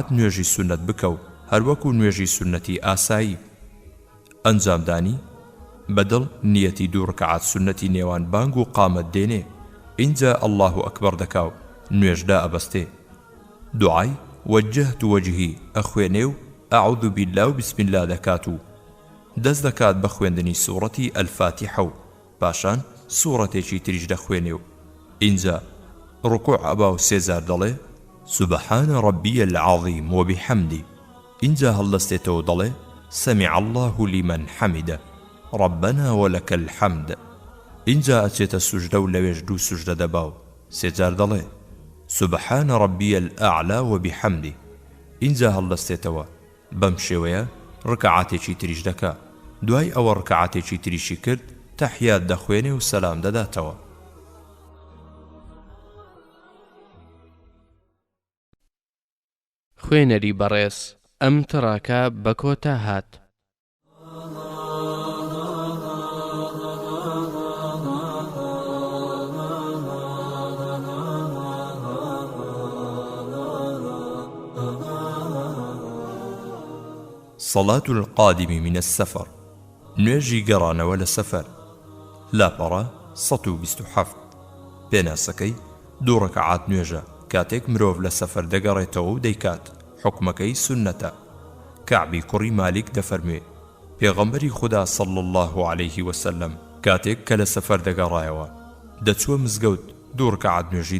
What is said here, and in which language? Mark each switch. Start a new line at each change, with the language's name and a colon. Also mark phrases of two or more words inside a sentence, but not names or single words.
Central Kurdish: نوێژی سونەت بکە و هەروەکو نوێژی سونەتی ئاسایی ئەنجامدانی بەدڵ نیەتی 2 ڕەکەعات سونەتی نێوان بانگ و قامەت دێنێ اینجا
Arabic: الله ئەکبەر
Central Kurdish: دەکا و نوێژدا ئەبەستێ دوعای
Arabic: وجهت وجهی
Central Kurdish: ئەخوێنێ و
Arabic: ئەعوذ بالله
Central Kurdish: و
Arabic: بسم الله
Central Kurdish: دەکات و دەست دەکات بە خوێندنی سوورەتی ئەلفاتیحە و پاشان سوورەتێکی تریش دەخوێنێ و اینجا ڕکوع ئەبا و 3 جار دەڵێ
Arabic: سبحان ربي العظيم وبحمده
Central Kurdish: اینجا هەڵدەستێتەوە دەڵێ
Arabic: سمع الله لمن حمده ربنا ولك الحمد
Central Kurdish: اینجا ئەچێتە سوژدە و لەوێش 2 سوژدە دەبا و 3 جار دەڵێ
Arabic: سبحان ربي الأعلى وبحمده
Central Kurdish: اینجا هەڵدەستێتەوە بەم شێوەیە ڕەکەعاتێکی تریش دەکا دوای ئەوە ڕەکەعاتێکی تریشی کرد تەحیات دەخوێنێ و سەلام دەداتەوە خوێنەری بەڕێز ئەم تڕاکە بە کۆتا هات
Arabic: صلاة القادم من السفر
Central Kurdish: نوێژی گەڕانەوە لە سەفەر لاپەڕا 127 پێناسەکەی 2 ڕەکەعات نوێژە کاتێک مرۆڤ لە سەفەر دەگەڕێتەوە و دەیکات حکمەکەی سونەتە کەعبی کوڕی مالیک دەفەرموێ پێغەمبەری خوددا
Arabic: صلی الله عليه وسلم
Central Kurdish: کاتێک کە لە سەفەر دەگەڕایەوە دەچووە مزگەوت 2 ڕەکەعات نوێژی